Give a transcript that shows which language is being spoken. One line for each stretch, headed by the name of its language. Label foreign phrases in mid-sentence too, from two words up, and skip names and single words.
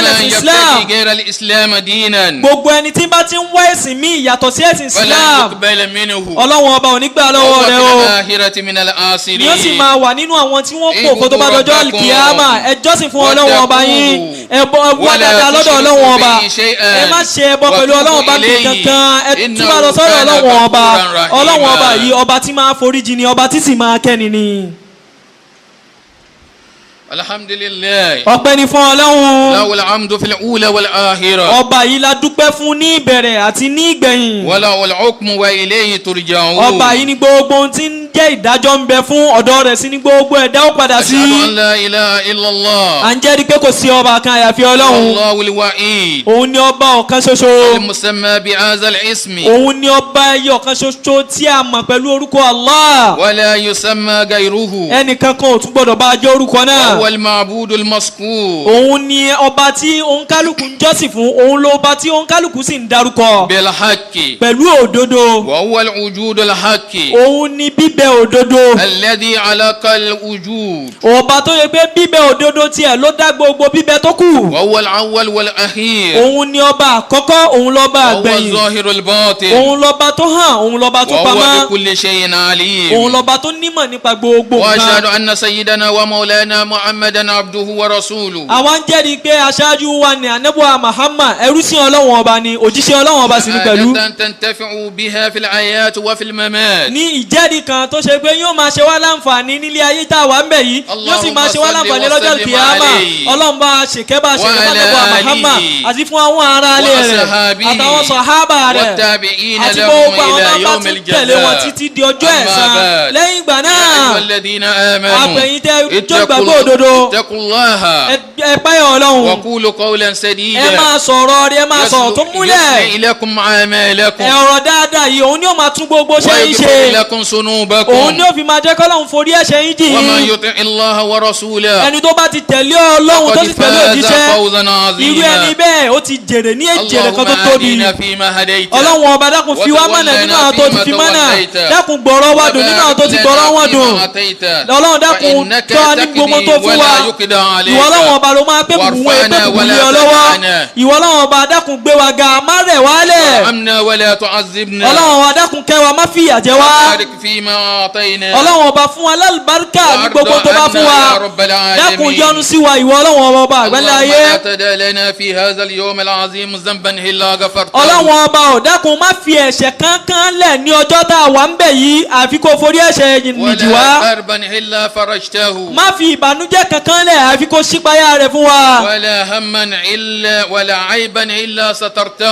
Arabic: فمن
Yoruba: lẹ̀sìn Islam.
Arabic: يبتغي غير الإسلام دينا
Yoruba: gbogbo ẹni tí bá ti ń wá ẹ̀sìn míì yàtọ̀ sí ẹ̀sìn
Arabic: فلن Islam يقبل منه
Yoruba: ọlọ́run ọba ò ní gbà lọ́wọ́
Arabic: وهو
Yoruba: rẹ̀
Arabic: في
Yoruba: o.
Arabic: الآخرة من
Yoruba: ni ó sì
Arabic: الآخرين.
Yoruba: máa wà nínú àwọn tí wọ́n kó kó tó bá dọjọ́ àlìkìyámà. ẹ jọ́sìn fún ọlọ́run ọba yín, ẹ wá dáadáa lọ́dọ̀ ọlọ́run ọba, ẹ má ṣe ẹbọ pẹ̀lú ọlọ́run ọba bí kankan, ẹ túbọ̀ lọ sọ́dọ̀ ọlọ́run ọba. ọlọ́run ọba yìí ọba tí máa foríjì ni, ọba tí sì máa kẹ́ni ni.
Arabic: الحمد لله
Yoruba: ọpẹ́ ni fún ọlọ́run.
Arabic: له الحمد في الأولى والآخرة
Yoruba: ọba yìí la dúpẹ́ fún ní ìbẹ̀rẹ̀ àti ní ìgbẹ̀yìn.
Arabic: وله الحكم وإليه ترجعون.
Yoruba: ọba yìí ni gbogbo ohun tí ń jẹ́ ìdájọ́ ń bẹ fún, ọ̀dọ̀ rẹ̀ sí ni gbogbo ẹ̀dá ó padà sí.
Arabic: أشهد أن لا إله إلا الله
Yoruba: à ń jẹ́rìí pé kò sí ọba kan àyàfi ọlọ́run.
Arabic: الله الوحيد
Yoruba: òun ni ọba ọ̀kan ṣoṣo.
Arabic: المسمى بهذا الاسم
Yoruba: òun ni ọba ẹyọ kan ṣoṣo tí a mọ̀ pẹ̀lú orúkọ Allah.
Arabic: ولا يسمى غيره.
Yoruba: ẹnìkan kan ò tún gbọdọ̀ bá a jẹ́ orúkọ náà.
Arabic: هو المعبود المذكور
Yoruba: òun ni ọba tí òǹkálùkù ń jọ́sìn fún, òun ló ọba tí òǹkálùkù sì ń darúkọ
Arabic: بالحق
Yoruba: pẹ̀lú òdodo.
Arabic: وهو الوجود الحق
Yoruba: òun ni bíbẹ òdodo.
Arabic: الذي علق الوجود
Yoruba: ọba tó yẹ pé bíbẹ òdodo tiẹ̀ ló dá gbogbo bíbẹ tó kù.
Arabic: وهو الأول والأخير
Yoruba: òun ni ọba àkọ́kọ́, òun lọ́ba
Arabic: وهو
Yoruba: àgbẹ̀yìn,
Arabic: الظاهر الباطن
Yoruba: òun lọ́ba tó hàn, òun lọ́ba tó
Arabic: وهو
Yoruba: pamọ́,
Arabic: بكل شيء عليم.
Yoruba: òun lọ́ba tó nímọ̀ nípa gbogbo
Arabic: وأشهد
Yoruba: nǹkan.
Arabic: أن سيدنا ومولانا محمدا عبده ورسوله
Yoruba: àwa ń jẹ́rìí pé aṣáájú wa ni anabuwa Muhammad ẹrú sí ọlọ́wọ́n ọba ni, òjíṣẹ́ ọlọ́wọ́n ọba sì ni pẹ̀lú.
Arabic: شهادة تنتفع بها في الحياة وفي الممات.
Yoruba: ní ìjẹ́rìí kan tó ṣe pé yóò máa ṣe wá láǹfààní nílé ayé tá a wà ń bẹ̀ yìí, yóò sì máa ṣe wá láǹfààní lọ́jọ́ kìámà. ọlọ́run bá a ṣèkẹ́ bá a ṣèkẹ́ bá anabuwa Muhammad àti fún àwọn ará ilé rẹ̀ àtàwọn sọ̀hábà rẹ̀
Arabic: والتابعين
Yoruba: àti
Arabic: لهم
Yoruba: gbogbo àwọn
Arabic: إلى
Yoruba: tó bá
Arabic: يوم
Yoruba: tún tẹ̀lé wọn
Arabic: الجزاء.
Yoruba: títí di ọjọ́
Arabic: أما
Yoruba: ẹ̀san.
Arabic: بعد.
Yoruba: lẹ́yìn ìgbà
Arabic: يا
Yoruba: náà
Arabic: أيها الذين آمنوا
Yoruba: àpẹ̀yìn tẹ́ jó ìgbàgbọ́ òdodo,
Arabic: اتقوا الله
Yoruba: ẹ páyà ọlọ́run,
Arabic: وقولوا قولا
Yoruba: ẹ
Arabic: سديدا
Yoruba: máa sọ̀rọ̀ rí, ẹ máa sọ̀rọ̀ tó múlẹ̀.
Arabic: يصلح لكم أعمالكم
Yoruba: ẹ ọ̀rọ̀ dáadáa yìí òun ni ó máa tún gbogbo ṣe yín
Arabic: ويغفر
Yoruba: ṣe,
Arabic: لكم
Yoruba: òun
Arabic: ذنوبكم
Yoruba: ni ó fi máa jẹ́ kọ́lọ́run forí ẹ̀ṣẹ̀ yín jì
Arabic: ومن
Yoruba: yín.
Arabic: يطع الله ورسوله
Yoruba: ẹni tó bá ti tẹ̀lé ọlọ́run tó
Arabic: فقد
Yoruba: sì tẹ̀lé
Arabic: فاز
Yoruba: òjíṣẹ́,
Arabic: فوزا
Yoruba: irú ẹni
Arabic: عظيما.
Yoruba: bẹ́ẹ̀ ó ti jèrè ní èjèrè kan tó
Arabic: اللهم
Yoruba: tóbi.
Arabic: اهدنا فيما هديت
Yoruba: ọlọ́run ọba dákun fi wá mọ̀nà nínú àwọn tó ti fi mọ̀nà, dákun gbọ̀rọ̀ wá dùn nínú àwọn tó ti gbọ̀rọ̀ wọn dùn. ọlọ́run dákun tọ́ wa ní gbogbo tó fún wa, ìwọ ọlọ́run ọba ló máa pé bùbùn ẹgbẹ́ bùbùn lé ọ lọ́wọ́, ìwọ ọlọ́run ọba dákun gbé wa ga, má rẹ̀ wálẹ̀.
Arabic: وارحمنا ولا تعذبنا
Yoruba: ọlọ́run ọba dákun kẹ́ wa, má fìyà jẹ wá.
Arabic: وبارك فيما أعطينا
Yoruba: ọlọ́run ọba fún wa lálùbáríkà ní gbogbo tó bá fún wa,
Arabic: يا رب العالمين.
Yoruba: dákun yọ́nú sí wa, ìwọ ọlọ́run ọba àgbẹ̀lẹ̀
Arabic: اللهم
Yoruba: ayé.
Arabic: لا تدع لنا في هذا اليوم العظيم ذنبا إلا غفرته
Yoruba: ọlọ́run ọba ò dákun má fi ẹ̀ṣẹ̀ kankan lẹ̀ ní ọjọ́ tá a wà ń bẹ̀ yìí, àfi kó forí ẹ̀ṣẹ̀ nìjì wá.
Arabic: ولا كربا إلا فرجته
Yoruba: má fi ìbànújẹ́ kankan lẹ̀, àfi kó ṣípayá rẹ̀ fún wa.
Arabic: ولا هما إلا ولا عيبا إلا سترته